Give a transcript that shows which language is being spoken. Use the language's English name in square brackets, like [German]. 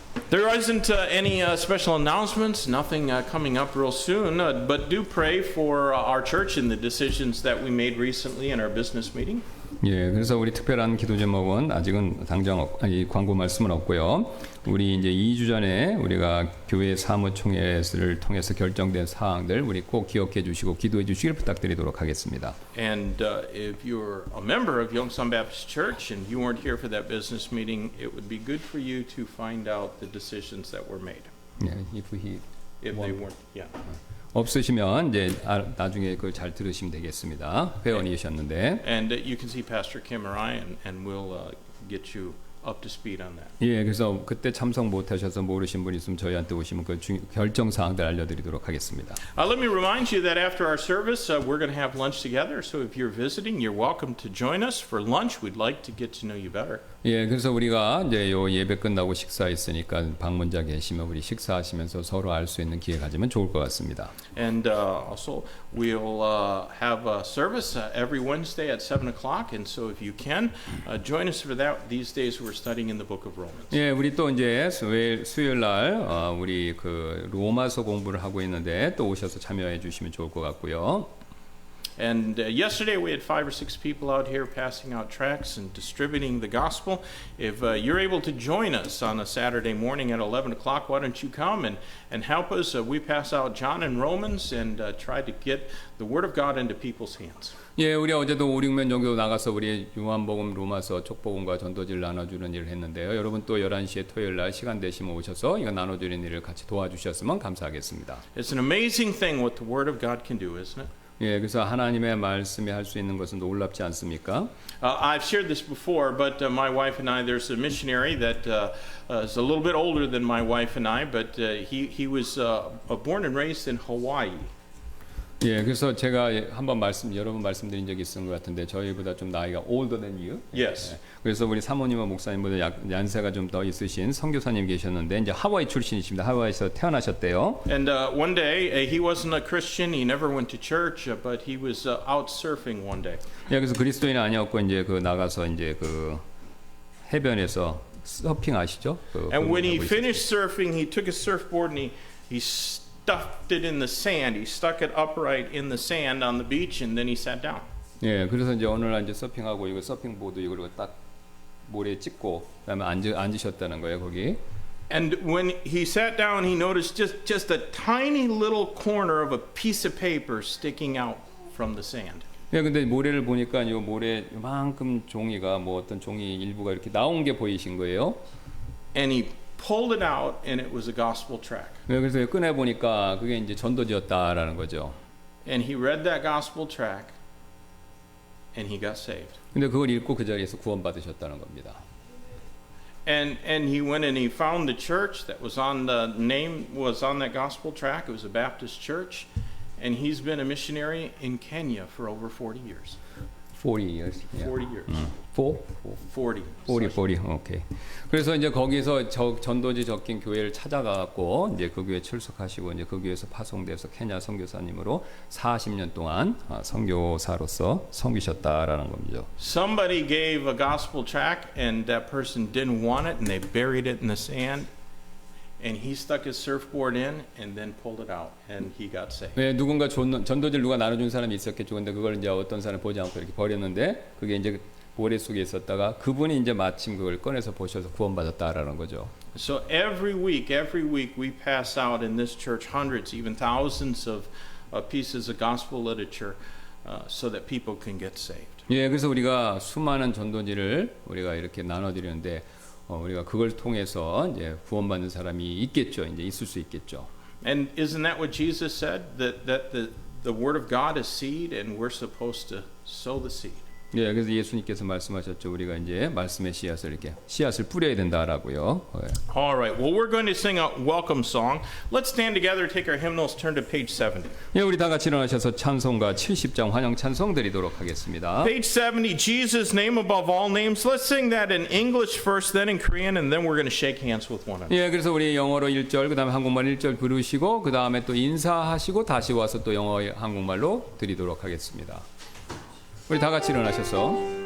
[English] There isn't any special announcements, nothing coming up real soon, but do pray for our church and the decisions that we made recently in our business meeting. [Korean] 예, 그래서 우리 특별한 기도 제목은 아직은 당장 광고 말씀은 없고요. 우리 이제 2주 전에 우리가 교회 사무총회를 통해서 결정된 사항들 우리 꼭 기억해 주시고 기도해 주시길 부탁드리도록 하겠습니다. [English] And if you're a member of Yongsan Baptist Church and you weren't here for that business meeting, it would be good for you to find out the decisions that were made. [Korean] 예, [English] if they weren't, yeah. [Korean] 없으시면 이제 나중에 그걸 잘 들으시면 되겠습니다. 회원이셨는데. [English] And you can see Pastor Kim or I, and we'll get you up to speed on that. [Korean] 예, 그래서 그때 참석 못하셔서 모르신 분 있으면 저희한테 오시면 그 결정 사항들 알려드리도록 하겠습니다. [English] Let me remind you that after our service, we're going to have lunch together. So if you're visiting, you're welcome to join us for lunch. We'd like to get to know you better. [Korean] 예, 그래서 우리가 이제 요 예배 끝나고 식사했으니까 방문자 계시면 우리 식사하시면서 서로 알 수 있는 기회 가지면 좋을 것 같습니다. [English] And also, we'll have a service every Wednesday at 7 o'clock. And so if you can, join us for that. These days we're studying in the book of Romans. [Korean] 예, 우리 또 이제 수요일 날 우리 그 로마서 공부를 하고 있는데 또 오셔서 참여해 주시면 좋을 것 같고요. [English] And yesterday we had 5 or 6 people out here passing out tracts and distributing the gospel. If you're able to join us on a Saturday morning at 11 o'clock, why don't you come and help us? We pass out John and Romans and try to get the Word of God into people's hands. [Korean] 예, 우리 어제도 5, 6명 정도 나가서 우리 요한복음, 로마서, 촉복음과 전도지를 나눠주는 일을 했는데요. 여러분 또 11시에 토요일 날 시간 되시면 오셔서 이거 나눠주는 일을 같이 도와주셨으면 감사하겠습니다. [English] It's an amazing thing what the Word of God can do, isn't it? [Korean] 예, 그래서 하나님의 말씀이 할 수 있는 것은 놀랍지 않습니까? [English] I've shared this before, but my wife and I, there's a missionary that is a little bit older than my wife and I, but he was born and raised in Hawaii. [Korean] 예, 그래서 제가 여러 번 말씀드린 적이 있은 것 같은데 저희보다 좀 나이가 [English] older than you. Yes. [Korean] 예, 그래서 우리 사모님과 목사님보다 연세가 좀 더 있으신 선교사님 계셨는데 이제 하와이 출신이십니다. 하와이에서 태어나셨대요. [English] And one day he wasn't a Christian. He never went to church, but he was out surfing one day. [Korean] 예, 그래서 그리스도인 아니었고 이제 그 나가서 이제 그 해변에서 서핑 아시죠? [English] And when he finished surfing, he took his surfboard and he stuffed it in the sand. He stuck it upright in the sand on the beach, and then he sat down. [Korean] 예, 그래서 이제 어느 날 이제 서핑하고 이거 서핑보드 이걸 딱 모래에 찍고 그다음에 앉으셨다는 거예요 거기. [English] And when he sat down, he noticed just a tiny little corner of a piece of paper sticking out from the sand. [Korean] 예, 근데 모래를 보니까 이 모래 이만큼 종이가 뭐 어떤 종이 일부가 이렇게 나온 게 보이신 거예요. [English] And he pulled it out, and it was a gospel tract. [Korean] 예, 그래서 꺼내 보니까 그게 이제 전도지였다라는 거죠. [English] And he read that gospel tract, and he got saved. [Korean] 근데 그걸 읽고 그 자리에서 구원받으셨다는 겁니다. [English] And he went and he found the church that was on the name was on that gospel tract. It was a Baptist church, and he's been a missionary in Kenya for over 40 years. 40 years. 40 years. 40. 40. 오케이. [Korean] 그래서 이제 거기서 전도지 적힌 교회를 찾아가고 이제 그 교회 출석하시고 이제 그 교회에서 파송돼서 케냐 선교사님으로 40년 동안 선교사로서 섬기셨다라는 겁니다. [English] Somebody gave a gospel tract and that person didn't want it and they buried it in the sand. And he stuck his surfboard in and then pulled it out and he got saved. [Korean] 네, 누군가 전도지를 누가 나눠준 사람이 있었겠죠. 근데 그걸 이제 어떤 사람이 보지 않고 이렇게 버렸는데 그게 이제 모래 속에 있었다가 그분이 이제 마침 그걸 꺼내서 보셔서 구원받았다라는 거죠. So every week we pass out in this church hundreds, even thousands of pieces of gospel literature so that people can get saved. 예, 그래서 우리가 수많은 전도지를 우리가 이렇게 나눠드리는데 우리가 그걸 통해서 이제 구원받는 사람이 있겠죠. 이제 있을 수 있겠죠. [English] And isn't that what Jesus said? That the word of God is seed, and we're supposed to sow the seed. [Korean] 예, 그래서 예수님께서 말씀하셨죠. 우리가 이제 말씀의 씨앗을 이렇게 씨앗을 뿌려야 된다라고요. 예. [English] All right. Well, we're going to sing a welcome song. Let's stand together, take our hymnals, turn to page 70. [Korean] 예, 우리 다 같이 일어나셔서 찬송가 70장 환영 찬송 드리도록 하겠습니다. [English] Page 70, Jesus' name above all names. Let's sing that in English first, then in Korean, and then we're going to shake hands with one another. [Korean] 예, 그래서 우리 영어로 1절, 그다음에 한국말 1절 부르시고 그다음에 또 인사하시고 다시 와서 또 영어 한국말로 드리도록 하겠습니다. 우리 다 같이 일어나셔서